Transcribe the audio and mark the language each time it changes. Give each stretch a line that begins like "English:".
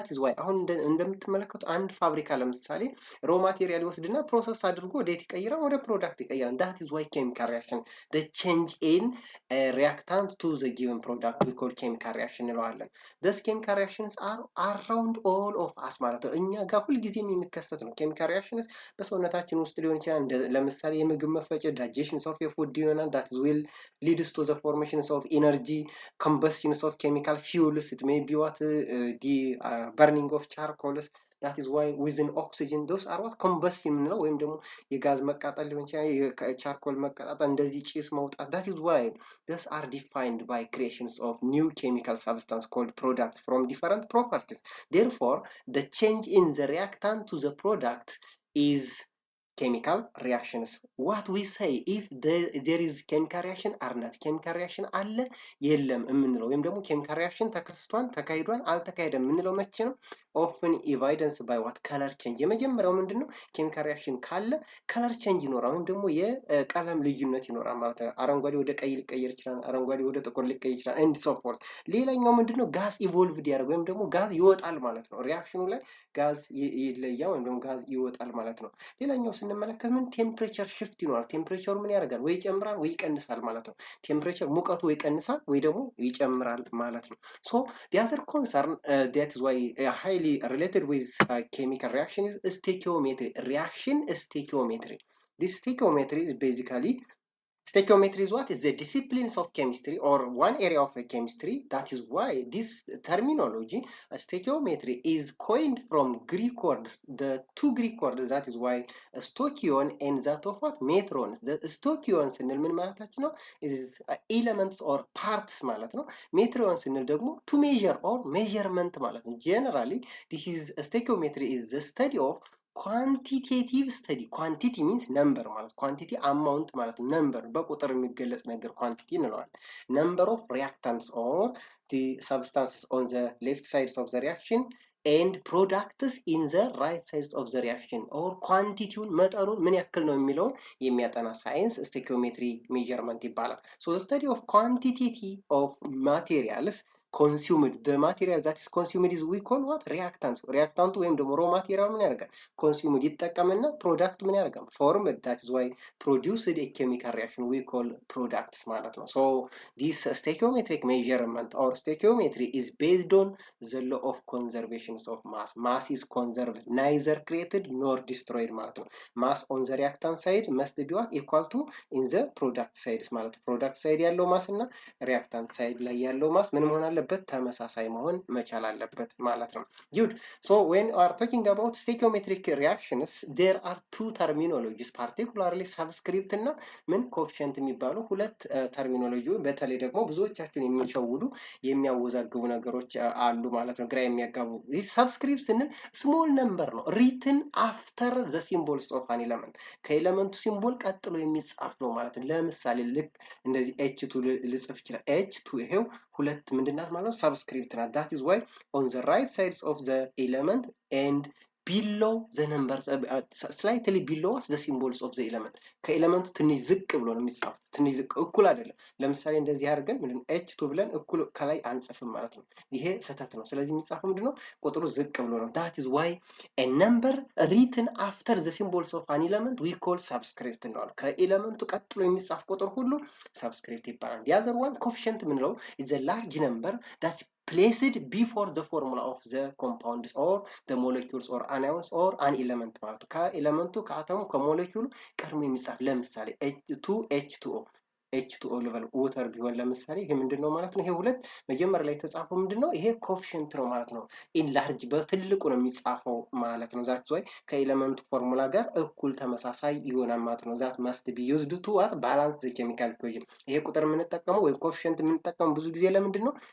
English: That is why
Amharic: አሁን እንደምትመለከቱ አንድ ፋብሪካ ለምሳሌ ሮ ማቴሪያል ይወስድና ፕሮሰስ አድርጎ ወዴት ይቀይራል? ወደ ፕሮዳክት ይቀይራል።
English: that is why chemical reaction, the change in a reactant to the given product we call chemical reaction
Amharic: እንለዋለን።
English: thus chemical reactions are around all of us
Amharic: ማለት ነው። እኛ ጋር ሁልጊዜም የሚከሰት ነው።
English: chemical reactions
Amharic: በሰውነታችን ውስጥ ሊሆን ይችላል። ለምሳሌ የምግብ መፈጨት
English: digestion of a food ይሆናል። that will leads to the formations of energy, combustions of chemical fuels. It may be what the burning of charcoals. That is why within oxygen those are what combustion
Amharic: ነው ወይም ደግሞ የጋዝ መቃጠል ሊሆን ይችላል። የቻርኮል መቃጠል እንደዚህ ጭስ መውጣት።
English: that is why these are defined by creations of new chemical substance called products from different properties. Therefore the change in the reactant to the product is chemical reactions. What we say if there is chemical reaction or not, chemical reaction
Amharic: አለ የለም የምንለው ወይም ደግሞ chemical reaction ተከስቷል ተካሂዷል አልተካሄደም የምንለው መቼ ነው?
English: often evidence by what color change.
Amharic: የመጀመሪያው ምንድነው? chemical reaction ካለ color change ይኖራል ወይም ደግሞ የቀለም ልዩነት ይኖራል ማለት ነው። አረንጓዴ ወደ ቀይ ሊቀየር ይችላል፣ አረንጓዴ ወደ ጥቁር ሊቀየር ይችላል
English: and so forth።
Amharic: ሌላኛው ምንድነው? ጋዝ ኢቮልቭድ ያደርግ ወይም ደግሞ ጋዝ ይወጣል ማለት ነው። ሪአክሽኑ ላይ ጋዝ ይለያል ወይም ደግሞ ጋዝ ይወጣል ማለት ነው። ሌላኛው ስንመለከት ምን ቴምፕሬቸር ሽፍት ይኖራል። ቴምፕሬቸሩ ምን ያደርጋል? ወይ ይጨምራል ወይ ይቀንሳል ማለት ነው። ቴምፕሬቸር ሙቀቱ ወይ ይቀንሳል ወይ ደግሞ ይጨምራል ማለት ነው። ሶ
English: the other concern that is why highly related with chemical reaction is stoichiometry. Reaction stoichiometry. This stoichiometry is basically stoichiometry is what? Is the disciplines of chemistry or one area of chemistry. That is why this terminology, stoichiometry, is coined from Greek words, the two Greek words. That is why stoichion and that of what? Metrons. The stoichion
Amharic: ስንል ምን ማለታችን ነው?
English: is elements or parts
Amharic: ማለት ነው።
English: metrons ስንል ደግሞ to measure or measurement ማለት ነው። Generally, this is stoichiometry is the study of quantitative study. Quantity means number ማለት quantity amount ማለት number
Amharic: በቁጥር የሚገለጽ ነገር
English: quantity እንለዋለን። number of reactants or the substances on the left sides of the reaction and products in the right sides of the reaction or quantityውን
Amharic: መጠኑን ምን ያክል ነው የሚለውን የሚያጠና ሳይንስ
English: stoichiometry measurement ይባላል። So the study of quantity of materials consumed, the material that is consumed is we call what? reactants.
Amharic: reactant ወይም ደግሞ
English: raw material
Amharic: ምን ያደርጋል? consumed ይጠቀምና product ምን ያደርጋል?
English: formed. that is why produced a chemical reaction we call products
Amharic: ማለት ነው።
English: so this stoichiometric measurement or stoichiometry is based on the law of conservation of mass. mass is conserved, neither created nor destroyed
Amharic: ማለት ነው።
English: mass on the reactant side must be what? equal to in the product side ማለት ነው። product side ያለው mass
Amharic: እና reactant side ላይ ያለው mass ምን መሆን አለበት? ተመሳሳይ መሆን መቻል አለበት ማለት ነው።
English: good. so when we are talking about stoichiometric reactions there are two terminologies,
Amharic: particularly subscript እና ምን coefficient የሚባሉ ሁለት ተርሚኖሎጂ በተለይ ደግሞ ብዙዎቻችሁን የሚሸውዱ የሚያወዛግቡ ነገሮች አሉ ማለት ነው፣ ግራ የሚያጋቡ። this subscript ስንል
English: small number ነው written after the symbols of an element፣
Amharic: ከኤሌመንቱ ሲምቦል ቀጥሎ የሚጻፍ ነው ማለት ነው። ለምሳሌ ልክ እንደዚህ h2 ልጽፍ ይችላል። h2 ይሄው ሁለት ምንድናት ማለት ነው? subscript ናት።
English: that is why on the right sides of the element
Amharic: and below the numbers, slightly below the symbols of the element፣ ከኤሌመንቱ ትንሽ ዝቅ ብሎ ነው የሚጻፉት። ትንሽ ዝቅ እኩል አይደለም። ለምሳሌ እንደዚህ አድርገን ምንድነው h2 ብለን እኩል ከላይ አንጽፍም ማለት ነው። ይሄ ስህተት ነው። ስለዚህ የሚጻፈው ምንድነው?
English: ቁጥሩ ዝቅ ብሎ ነው። that is why a number written after the symbols of an element we call subscript ነው።
Amharic: ከኤሌመንቱ ቀጥሎ የሚጻፍ ቁጥር ሁሉ subscript ይባላል።
English: the other one coefficient ምንለው is a large number that placed before the formula of the compounds or the molecules or anions or an element
Amharic: ማለት ነው ከኤሌመንቱ ከአተሙ ከሞለኪውሉ ቀድሞ የሚጻፍ ለምሳሌ H2H2O H2O level water ቢሆን ለምሳሌ ይሄ ምንድነው ማለት ነው ይሄ ሁለት መጀመሪያ ላይ ተጻፈው ምንድነው ይሄ ኮኤፊሺየንት ነው ማለት ነው ኢን ላርጅ በትልቁ ነው የሚጻፈው ማለት ነው ዛት ወይ ከኤሌመንቱ ፎርሙላ ጋር እኩል ተመሳሳይ ይሆናል ማለት ነው ዛት
English: must be used to what balance the chemical equation
Amharic: ይሄ ቁጥር የምንጠቀመው ወይ ኮኤፊሺየንት የምንጠቀመው ብዙ ጊዜ ለምንድነው